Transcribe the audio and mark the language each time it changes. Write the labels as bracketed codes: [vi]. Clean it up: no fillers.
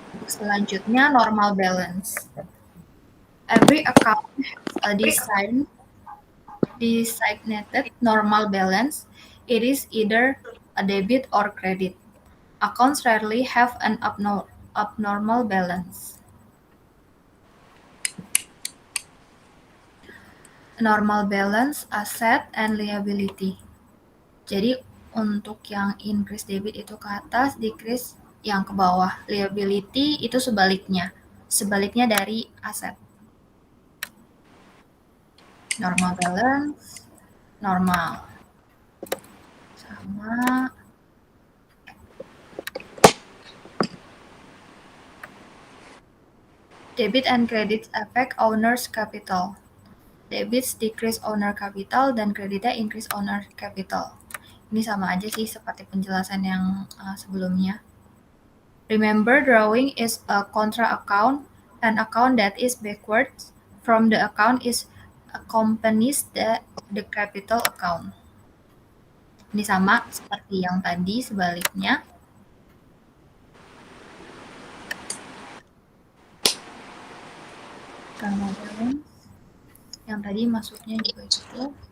[en] Selanjutnya, normal balance. Every account has a designated normal balance. It is either a debit or credit. Accounts rarely have an abnormal balance. Normal balance, asset, and liability. [id] Jadi untuk yang increase debit itu ke atas, decrease yang ke bawah. Liability itu sebaliknya. Sebaliknya dari aset. [en] Normal balance, normal. Sama. Debit and credits affect owner's capital. Debits decrease owner capital dan kreditnya increase owner capital. [id] Ini sama aja sih seperti penjelasan yang sebelumnya. [en] Remember, drawing is a contra account. An account that is backwards from the account is accompanies the capital account. [id] Ini sama seperti yang tadi, sebaliknya. Normal balance. Yang tadi masuknya juga itu.